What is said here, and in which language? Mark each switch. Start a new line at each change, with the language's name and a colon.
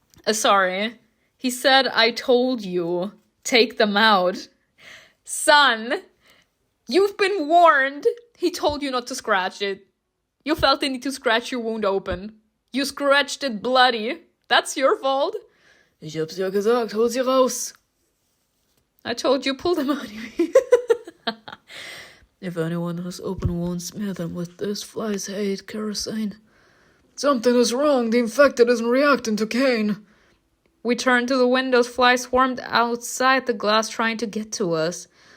English: Sorry. He said, I told you. Take them out. Son, you've been warned. He told you not to scratch it. You felt the need to scratch your wound open. You scratched it bloody. That's your fault.
German: Ich hab's ja gesagt, hol sie raus.
English: I told you, pull them out. If anyone has open wounds, smear them with this. Flies hate kerosene. Something is wrong. The infected isn't reacting to Cain. We turned to the windows. Flies swarmed outside the glass trying to get to us.